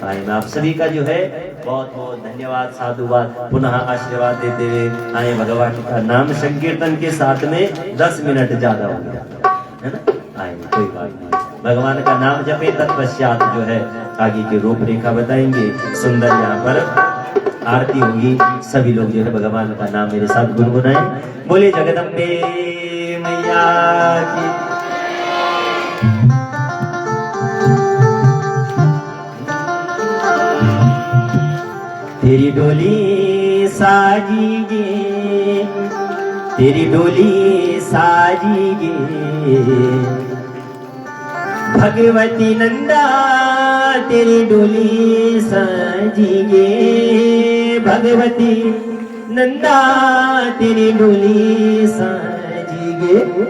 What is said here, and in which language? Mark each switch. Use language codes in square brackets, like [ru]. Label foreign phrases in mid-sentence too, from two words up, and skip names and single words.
[hi] आए मैं आप सभी का जो है बहुत बहुत धन्यवाद, साधुवाद, पुनः आशीर्वाद देते हुए आए भगवान का नाम संकीर्तन के साथ में 10 मिनट ज्यादा हो गया है ना। आए कोई बात नहीं, भगवान का नाम जपे, तत्पश्चात जो है आगे की रूपरेखा बताएंगे। सुंदर यहाँ पर आरती होगी, सभी लोग जो है भगवान का नाम मेरे साथ गुनगुनाएं। बोले जगदम्बे मैया की। [gbm] तेरी डोली साजीगे, तेरी डोली साजीगे, भगवती नंदा तेरी डोली साजीगे, भगवती नंदा तेरी डोली साजीगे।